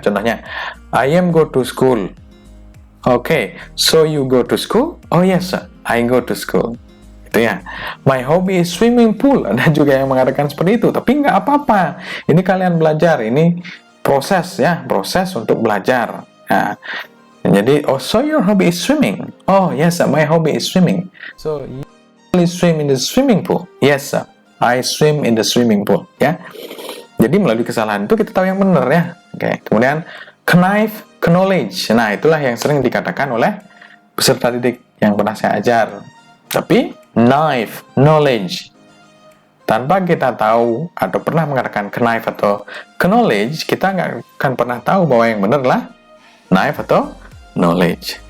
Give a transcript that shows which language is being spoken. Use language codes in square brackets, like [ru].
[id] Contohnya, [en] I am go to school. Okay, so you go to school? Oh yes, sir, I go to school. [id] Itu ya. [en] My hobby is swimming pool. [id] Ada juga yang mengatakan seperti itu. Tapi nggak apa-apa. Ini kalian belajar. Ini proses ya, proses untuk belajar. Nah, Jadi, [en] oh, so your hobby is swimming. Oh, yes, sir, my hobby is swimming. So, you usually swim in the swimming pool. Yes, sir, I swim in the swimming pool. [id] Ya. Jadi, melalui kesalahan itu kita tahu yang benar ya. Oke. Kemudian, knife, knowledge. Nah, itulah yang sering dikatakan oleh peserta didik yang pernah saya ajar. Tapi, knife, knowledge. Tanpa kita tahu atau pernah mengatakan knife atau knowledge, kita nggak akan pernah tahu bahwa yang benar adalah knife atau knowledge.